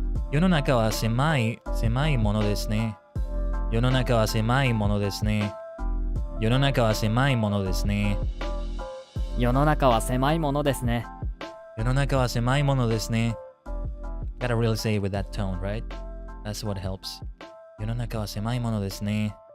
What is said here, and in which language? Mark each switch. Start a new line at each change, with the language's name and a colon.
Japanese: 世の中は狭いものですね。世の中は狭いものですね。世の中は狭いものですね。世の中は狭いものですね。世の中は狭いものですね。
English: Gotta really say it with that tone, right? That's what helps.
Japanese: 世の中は狭いものですね。